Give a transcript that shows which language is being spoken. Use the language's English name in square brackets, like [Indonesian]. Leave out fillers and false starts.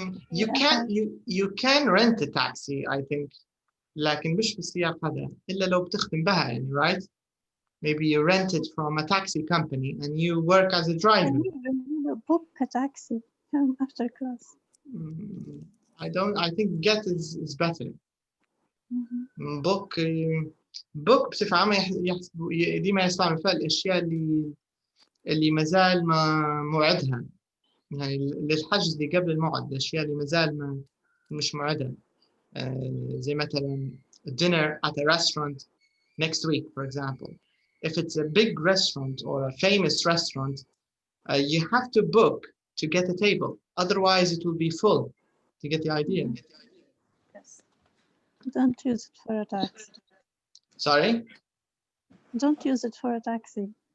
[English] You can rent a taxi, I think. [Arabic] لكن مش بالسياق هذا إلا لو بتخدم بها يعني, [English] right? Maybe you rent it from a taxi company and you work as a driver. Book a taxi home after class. I think get is better. [Arabic] Book بصفة عامة ديما يستعمل فيها الأشياء اللي مازال ما موعدها, يعني للحجز اللي قبل الموعد, الأشياء اللي مازال ما مش موعدها, زي مثلا [English] dinner at a restaurant next week, for example. If it's a big restaurant or a famous restaurant, you have to book to get a table. Otherwise, it will be full. You get the idea? Yes. Don't use it for a taxi. Sorry? Don't use it for a taxi.